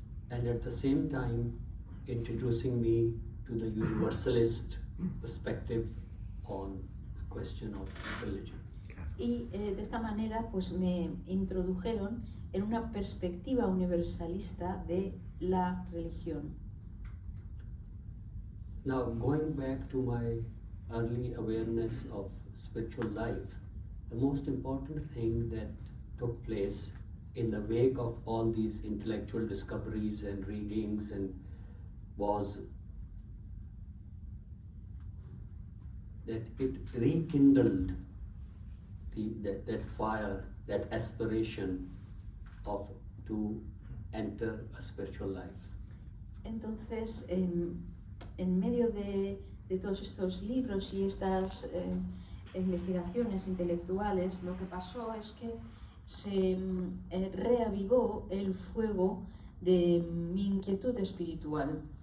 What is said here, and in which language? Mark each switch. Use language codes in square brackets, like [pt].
[en] And at the same time introducing me to the universalist perspective on the question of religion. [es] Y de esta manera pues me introdujeron en una perspectiva universalista de la religión. [en] Now, going back to my early awareness of spiritual life, the most important thing that took place in the wake of all these intellectual discoveries and readings was that it rekindled that fire, that aspiration to enter a spiritual life. [es] Entonces, en medio de todos estos libros y estas investigaciones intelectuales, lo que pasó es que se reavivó el fuego de mi inquietud espiritual.